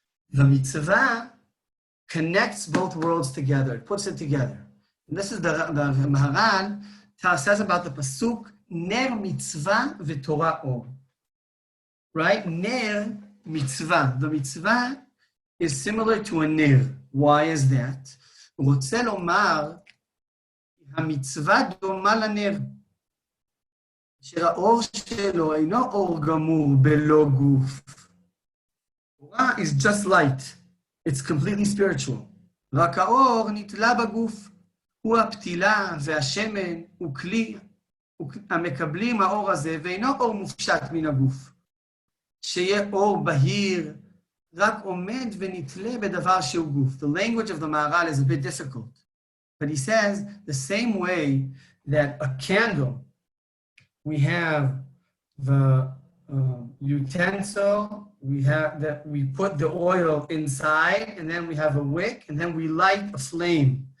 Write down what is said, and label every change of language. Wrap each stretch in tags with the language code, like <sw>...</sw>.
<en>The mitzvah connects both worlds together. It puts it together. And this is the Maharan says about the pasuk,</en> <he>ner mitzvah v'torah or.</he> <en>Right? Ner mitzvah. The mitzvah is similar to a ner. Why is that?</en> <he>רוצה לומר, המצווה דומה לנר. שהאור שלו אינו אור גמור בלא גוף.</he> <en>Torah is just light. It's completely spiritual.</en> <he>רק האור נתלה בגוף. הוא הפתילה והשמן הוא כלי המקבלים האור הזה ואינו אור מופשט מן הגוף. שיהיה אור בהיר, רק עומד ונתלה בדבר שהוא גוף.</he> <en>The language of the Maharal is a bit difficult. But he says the same way that a candle, we have the utensil, we have that we put the oil inside, and then we have a wick, and then we light a flame.</en>